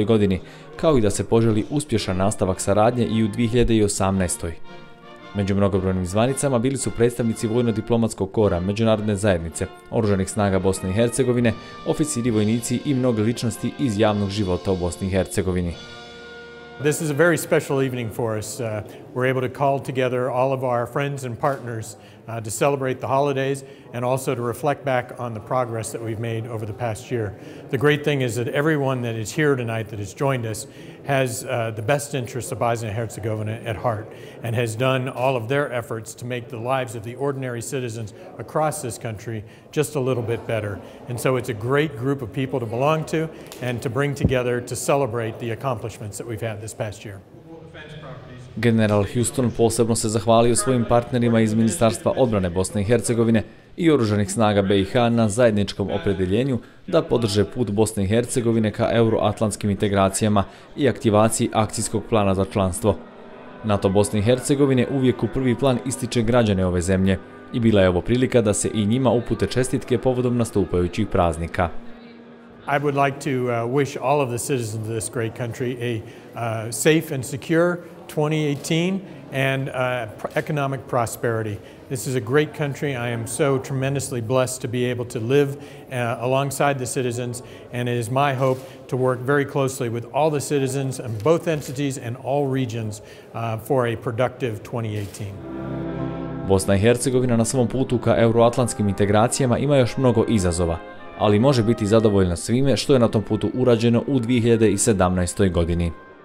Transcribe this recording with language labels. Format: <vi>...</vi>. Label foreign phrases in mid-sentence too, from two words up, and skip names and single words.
<bs>godini, kao i da se poželi uspješan nastavak saradnje i u 2018. Među mnogobrojnim zvanicama bili su predstavnici vojno-diplomatskog kora, međunarodne zajednice, oružanih snaga Bosne i Hercegovine, oficiri, vojnici i mnoge ličnosti iz javnog života u Bosni i Hercegovini.</bs> <en>This is a very special evening for us. We're able to call together all of our friends and partners to celebrate the holidays and also to reflect back on the progress that we've made over the past year. The great thing is that everyone that is here tonight that has joined us has the best interests of Bosnia and Herzegovina at heart and has done all of their efforts to make the lives of the ordinary citizens across this country just a little bit better. And so it's a great group of people to belong to and to bring together to celebrate the accomplishments that we've had this past year.</en> <bs>General Houston posebno se zahvalio svojim partnerima iz Ministarstva odbrane Bosne i Hercegovine i oružanih snaga BiH na zajedničkom opredjeljenju da podrže put Bosne i Hercegovine ka euroatlantskim integracijama i aktivaciji akcijskog plana za članstvo. NATO Bosne i Hercegovine uvijek u prvi plan ističe građane ove zemlje i bila je ovo prilika da se i njima upute čestitke povodom nastupajućih praznika.</bs> <en>I would like to wish all of the citizens of this great country a safe and secure 2018 and economic prosperity. This is a great country. I am so tremendously blessed to be able to live alongside the citizens, and it is my hope to work very closely with all the citizens and both entities and all regions for a productive 2018.</en> <bs>Bosna i Hercegovina na svom putu ka euroatlantskim integracijama ima još mnogo izazova, ali može biti zadovoljna svime što je na tom putu urađeno u 2017. godini.</bs>